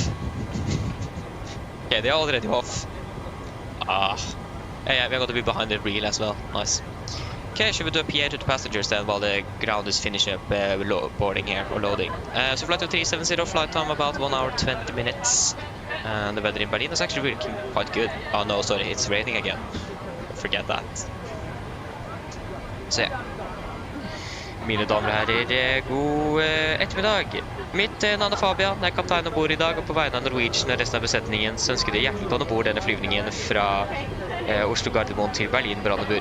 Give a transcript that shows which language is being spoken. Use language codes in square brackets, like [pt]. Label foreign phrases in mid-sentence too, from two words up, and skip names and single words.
[en] Okay, they're already off. Yeah, we're going to be behind the reel as well. Nice. Okay, should we do a PA to the passengers then while the ground is finishing up boarding here, or loading. So flight 370, flight time about 1 hour 20 minutes. And the weather in Berlin is actually looking quite good. Oh no, sorry, it's raining again. Forget that. [no] Så ja. Mine damer og herrer, god ettermiddag. Mitt navn er Fabian, jeg er kaptein ombord i dag, og på vegne av Norwegian og resten av besetningen så ønsker jeg hjertelig velkommen ombord denne flyvningen fra Oslo Gardermoen til Berlin Brandenburg.